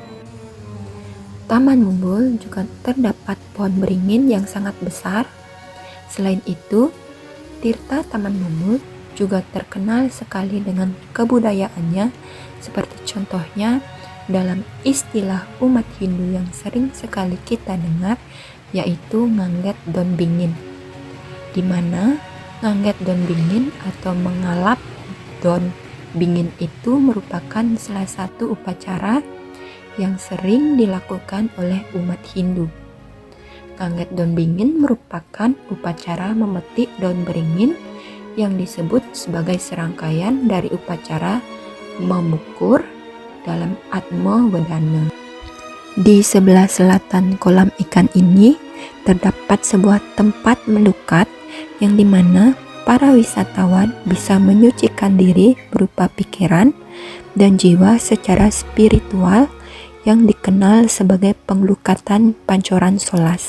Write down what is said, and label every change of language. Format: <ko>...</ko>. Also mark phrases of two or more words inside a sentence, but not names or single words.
<id>Taman Mumbul juga terdapat pohon beringin yang sangat besar. Selain itu, tirta Taman Mumbul juga terkenal sekali dengan kebudayaannya, seperti contohnya dalam istilah umat Hindu yang sering sekali kita dengar, yaitu ngangget daun bingin, di mana ngangget daun bingin atau mengalap daun bingin itu merupakan salah satu upacara yang sering dilakukan oleh umat Hindu. Ngangget daun bingin merupakan upacara memetik daun beringin yang disebut sebagai serangkaian dari upacara memukur dalam Atma Wedana. Di sebelah selatan kolam ikan ini terdapat sebuah tempat melukat yang dimana para wisatawan bisa menyucikan diri berupa pikiran dan jiwa secara spiritual yang dikenal sebagai penglukatan Pancoran Solas.</id>